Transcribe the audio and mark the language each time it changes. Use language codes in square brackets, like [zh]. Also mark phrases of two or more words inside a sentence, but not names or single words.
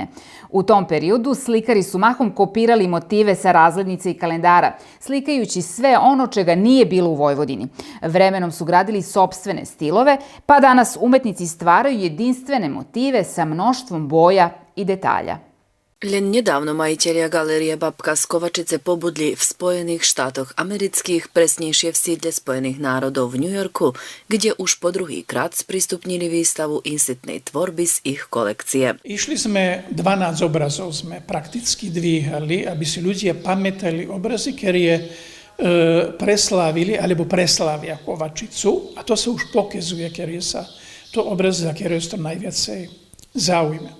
[sr] U tom periodu slikari su mahom kopirali motive sa razglednica i kalendara, slikajući sve ono čega nije bilo u Vojvodini. Vremenom su gradili sopstvene stilove, pa danas umetnici stvaraju jedinstvene motive sa mnoštvom boja i detalja. [sk] Len nedávno majitelia Galérie Babka z Kovačice pobudli v Spojených štátoch amerických, presnejšie v sídle Spojených národov v New Yorku, kde už po druhýkrát sprístupnili výstavu insitnej tvorby z ich kolekcie. Išli sme 12 obrazov sme prakticky dvíhali, aby si ľudia pamätali obrazy, ktoré preslávili alebo preslávia Kovačicu, a to sa už pokazuje, ktoré sa to obrazy, za ktoré sa to najviacej zaujíma.